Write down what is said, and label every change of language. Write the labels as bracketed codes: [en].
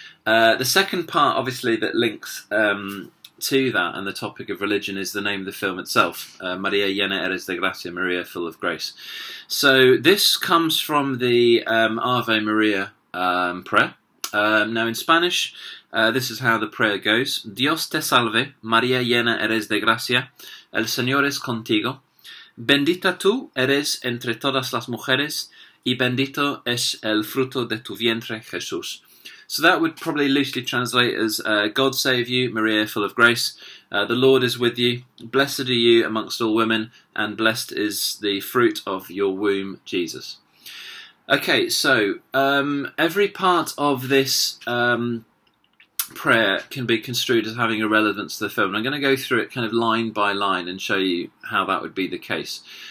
[en] The second part, obviously, that links to that and the topic of religion is the name of the film itself, María, Llena Eres de Gracia, Maria, full of grace. So this comes from the Ave Maria prayer. Now in Spanish, this is how the prayer goes. [es] Dios te salve, María, llena eres de gracia, el Señor es contigo. Bendita tú eres entre todas las mujeres, y bendito es el fruto de tu vientre, Jesús. [en] So that would probably loosely translate as, God save you, Maria, full of grace. The Lord is with you. Blessed are you amongst all women, and blessed is the fruit of your womb, Jesus. Okay, so every part of this prayer can be construed as having a relevance to the film. And I'm going to go through it kind of line by line and show you how that would be the case.